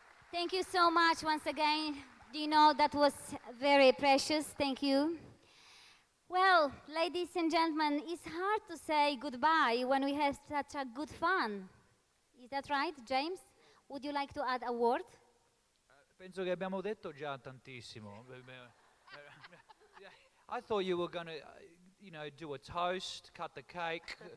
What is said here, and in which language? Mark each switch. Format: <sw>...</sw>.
<en>Thank you so much once again, Dino. That was very precious. Thank you. Well, ladies and gentlemen, it's hard to say goodbye when we have such a good fun. Is that right, James? Would you like to add a word?</en> <it>Penso che abbiamo detto già tantissimo.</it> <en>I thought you were going to, do a toast, cut the cake.</en>